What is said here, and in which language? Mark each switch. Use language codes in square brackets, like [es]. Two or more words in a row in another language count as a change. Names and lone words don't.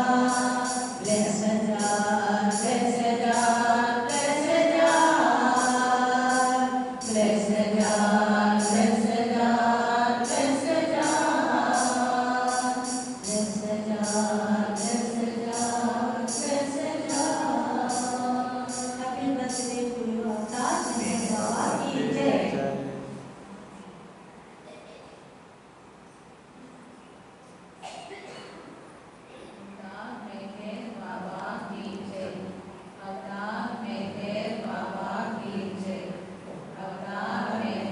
[en] Blessed God, blessed God, blessed God. Blessed God, blessed God, blessed God. Blessed God, blessed God, blessed God. Happy birthday to you, [hi] अवतार, मेहर बाबा की जय. अवतार मेहर बाबा की जय। अवतार मेहर बाबा की जय। अवतार